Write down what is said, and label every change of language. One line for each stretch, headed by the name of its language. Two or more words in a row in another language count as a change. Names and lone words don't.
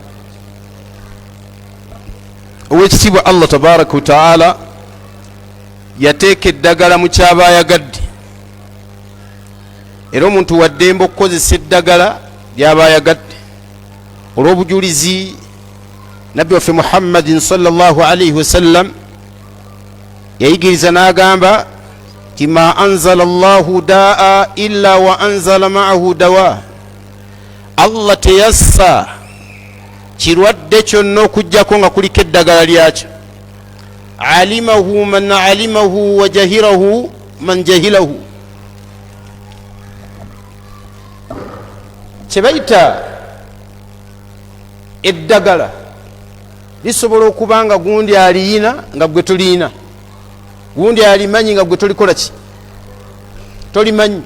Ganda: Owekitiibwa Allah
Arabic: تبارك وتعالى
Ganda: yateeka eddagala mu kyaba ayagadde, era omuntu waddembe okukozesa eddagala lyaba ayagadde. Olw'obujulizi nabbi waffe Muhammadin
Arabic: صلى الله عليه وسلم
Ganda: yayigiriza n'agamba ti
Arabic: ما أنزل الله داء إلا وأنزل معه دواء.
Ganda: Allah teyassa kirwadde kyonna okujjako nga kuliko eddagala lyakyo.
Arabic: علمه من علمه وجهله من جهله.
Ganda: Kyebayita eddagala lisobola okuba nga gundi aliyina nga gwe toliyina, gundi alimanyi nga gwe tolikola ki, tolimanyi.